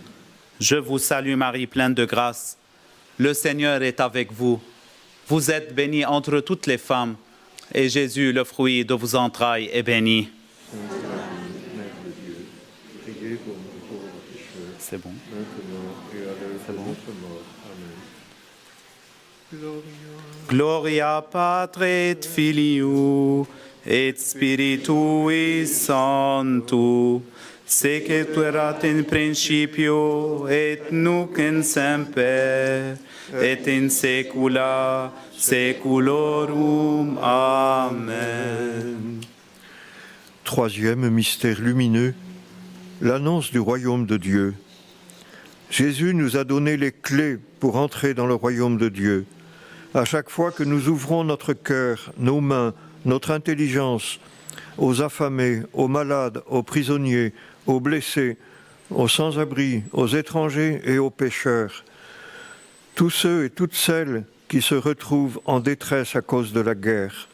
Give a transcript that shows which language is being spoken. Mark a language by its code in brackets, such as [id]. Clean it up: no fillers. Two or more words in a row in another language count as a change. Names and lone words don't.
[fr] Je vous salue Marie, pleine de grâce. Le Seigneur est avec vous. Vous êtes bénie entre toutes les femmes, et Jésus, le fruit de vos entrailles, est béni. Sainte Marie, Mère de Dieu, priez pour nous pauvres pécheurs, C'est bon. maintenant et à l'heure de notre mort. Amen. [la] Gloria Patri et Filii et Spiritui Sancto, sic et erat in principio et nunc in semper et in saecula saeculorum. Amen. [fr] Troisième mystère lumineux, l'annonce du royaume de Dieu. Jésus nous a donné les clés pour entrer dans le royaume de Dieu. À chaque fois que nous ouvrons notre cœur, nos mains, notre intelligence aux affamés, aux malades, aux prisonniers, aux blessés, aux sans-abri, aux étrangers et aux pécheurs, tous ceux et toutes celles qui se retrouvent en détresse à cause de la guerre.